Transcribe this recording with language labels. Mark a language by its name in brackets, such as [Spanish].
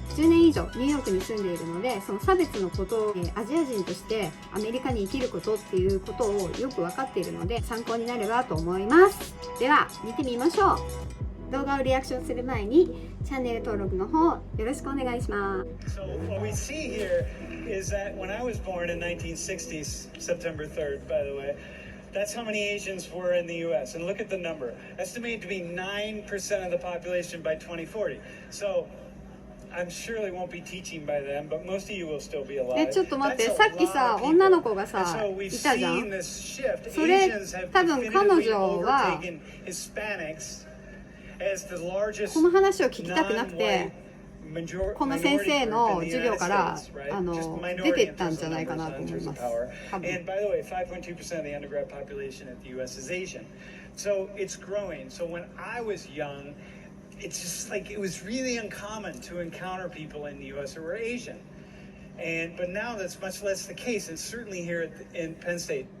[Japanese] 10年以上ニューヨークに住んでいるので、その差別のことをアジア人としてアメリカに生きることっていうことをよく分かっているので参考になればと思います。では見てみましょう。動画をリアクションする前にチャンネル登録の方よろしくお願いします。 [English] So what we see here is that when I was born in 1960s, September 3rd, by the way, that's how many Asians were in the U.S. And look at the number, estimated to be 9% of the population by 2040. So I'm surely won't be teaching by then, but most of you will still be alive. [Japanese] ちょっと待って、さっきさ、女の子がさ、いたじゃん。それ、多分彼女はこの話を聞きたくなくて、この先生の授業から出てったんじゃないかなと思います。多分。 [English] And by the way, 5.2% of the undergrad population at the U.S. is Asian. So it's growing. So when I was young, it's just like it was really uncommon to encounter people in the U.S. who were Asian. But now that's much less the case, and certainly here in Penn State.